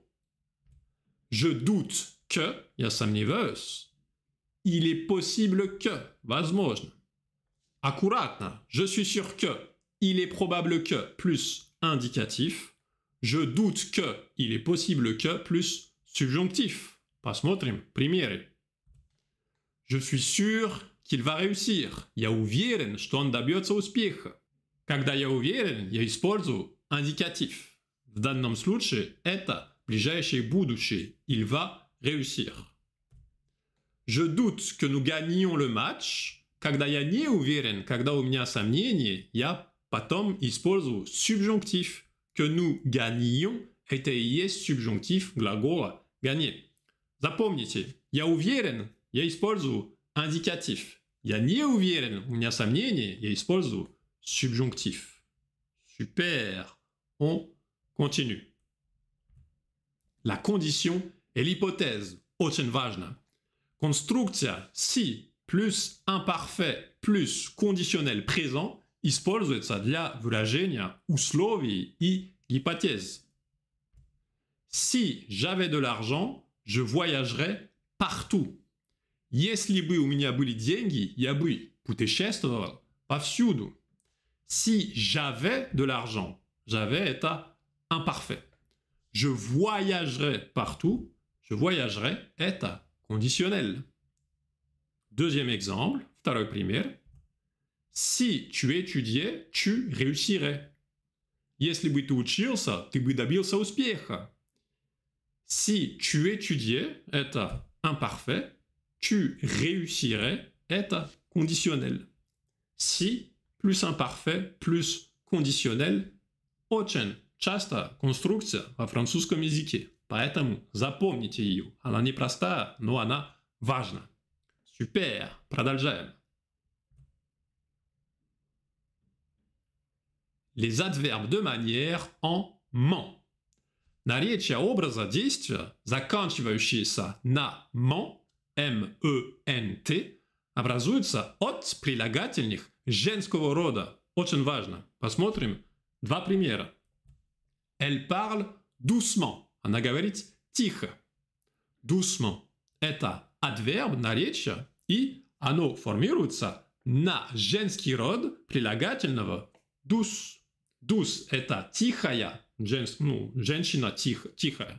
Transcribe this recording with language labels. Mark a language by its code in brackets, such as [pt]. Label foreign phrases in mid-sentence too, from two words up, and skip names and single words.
[fr] Je doute que, [ru] я сомневаюсь, [fr] il est possible que, [ru] возможно. Аккуратно, [fr] je suis sûr que, il est probable que, plus indicatif. Je doute que, il est possible que, plus subjonctif. [ru] Посмотрим примеры. [fr] Je suis sûr qu'il va réussir. [ru] Я уверен, что он добьется успеха. Когда я уверен, я использую индикатив. В данном случае это ближайшее будущее. [fr] Il va réussir. Je doute que nous gagnions le match. [ru] Когда я не уверен, когда у меня сомнения, я потом использую subjonctif. [fr] Que nous gagnions, [ru] это и есть subjonctif глагола gagner. Запомните, я уверен, я использую индикатив. Я не уверен, у меня сомнения, я использую subjonctif. [fr] Super. On continue. La condition et l'hypothèse. [ru] Очень важно. Конструкция [fr] si plus imparfait plus conditionnel présent [ru] используется для выражения условий и гипотез. [fr] Si j'avais de l'argent, je voyagerais partout. [ru] Если бы у меня были деньги, я бы путешествовал повсюду. [fr] Si j'avais de l'argent, j'avais это imparfait. Je voyagerais partout, je voyagerais это conditionnel. Deuxième exemple, [ru] второй пример. [fr] Si tu étudiais, tu réussirais. [ru] Если бы ты учился, ты бы добился успеха. [fr] Si tu étudiais, это imparfait. Tu réussirais, это conditionnel. Si plus imparfait plus conditionnel, [ru] очень часто конструкция во французском языке. Поэтому запомните ее. Она непростая, но она важна. Супер. Продолжаем. [fr] Les adverbes de manière en ment. [ru] Наречия образа действия, заканчивающиеся на «ment», M-E-N-T, образуются от прилагательных женского рода. Очень важно. Посмотрим два примера. [fr] Elle parle doucement. [ru] Она говорит тихо. Doucement – это адверб наречия, и оно формируется на женский род прилагательного douce. Douce – это тихая, женщина тихая.